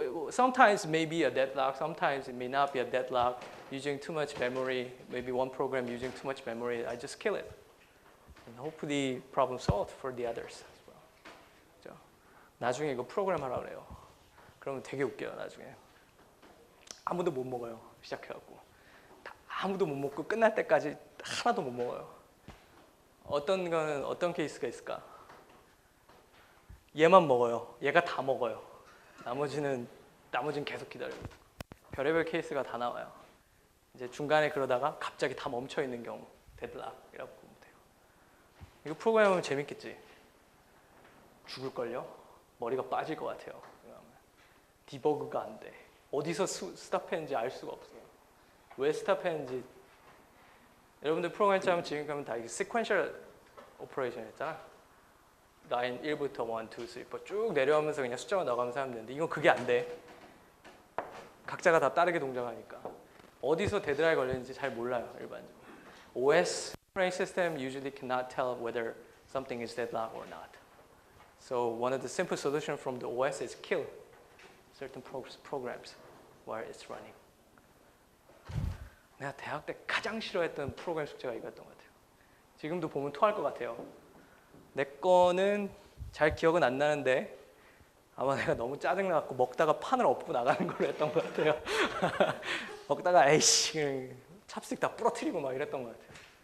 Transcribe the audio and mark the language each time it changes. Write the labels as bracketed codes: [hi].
[en] Sometimes it may be a deadlock, sometimes it may not be a deadlock. Using too much memory, maybe one program using too much memory, I just kill it. And hopefully problem solved for the others as well. [ko] 그렇죠? 나중에 이거 프로그램 하라 그래요. 그러면 되게 웃겨요, 나중에. 아무도 못 먹어요, 시작해갖고. 아무도 못 먹고 끝날 때까지 하나도 못 먹어요. 어떤 케이스가 있을까? 얘만 먹어요. 얘가 다 먹어요. 나머지는 계속 기다려요. 별의별 케이스가 다 나와요. 이제 중간에 그러다가 갑자기 다 멈춰 있는 경우, 데드락이라고 보면 돼요. 이거 프로그램하면 재밌겠지? 죽을걸요? 머리가 빠질 것 같아요. 디버그가 안 돼. 어디서 스탑했는지 알 수가 없어요. 왜 스탑했는지. 여러분들 프로그램 짜면 지금 가면 다 이게 시퀀셜 오퍼레이션 했잖아. 라인 1부터 1, 2, 3, 4 쭉 내려오면서 그냥 숫자가 나가면서 하면 되는데 이건 그게 안 돼. 각자가 다 빠르게 동작하니까. 어디서 데드라이 걸리는지 잘 몰라요, 일반적으로. [en] OS operating system usually cannot tell whether something is deadlocked or not. So one of the simple solutions from the OS is kill certain programs while it's running. [ko] 내가 대학 때 가장 싫어했던 프로그램 숙제가 이거였던 것 같아요. 지금도 보면 토할 것 같아요. 내 거는 잘 기억은 안 나는데 아마 내가 너무 짜증나갖고 먹다가 판을 엎고 나가는 걸로 했던 것 같아요. 먹다가 에이씨 찹스틱 다 부러뜨리고 막 이랬던 것 같아요.